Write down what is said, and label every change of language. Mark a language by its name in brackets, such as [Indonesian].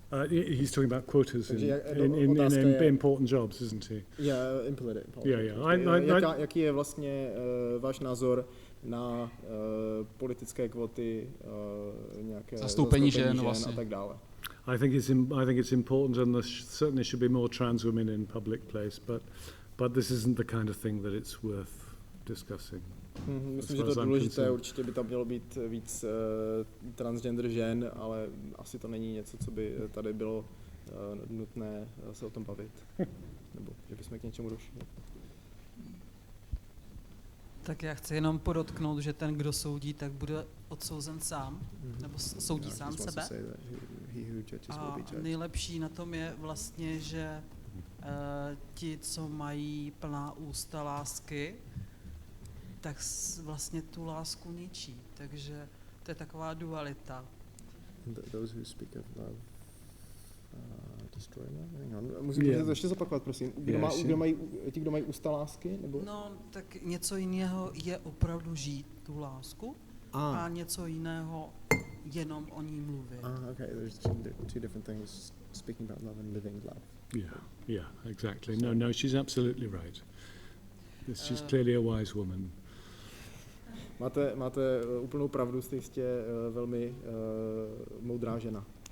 [English] He's talking about quotas in important jobs, isn't he? Yeah, in politics. Yeah. [Czech] Jaký je vlastně váš názor na politické kvóty, nějaké zastoupení žen a tak dále? [English] I think it's important, and there certainly should be more trans women in public place, but this isn't the kind of thing that it's worth discussing. [Czech] Myslím, že to je důležité, určitě by tam mělo být víc transgender žen, ale asi to není něco, co by tady bylo nutné se o tom bavit, nebo že bychom k něčemu došli. Tak já chci jenom podotknout, že ten, kdo soudí, tak bude odsouzen sám, nebo soudí sám sebe. A nejlepší na tom je vlastně, že ti, co mají plná ústa lásky, tak vlastně tu lásku ničí. Takže to je taková dualita. [English] Those who speak of love destroy love. [Czech] Musím to ještě zopakovat, prosím. Kdo mají ústa lásky? Nebo? No, tak něco jiného je opravdu žít tu lásku a něco jiného jenom o ní mluvit. [English] Okay. There's two different things, speaking about love and living love. Yeah, exactly. No, she's absolutely right. She's clearly a wise woman. [Czech] Máte úplnou pravdu, jste jistě velmi moudrá žena.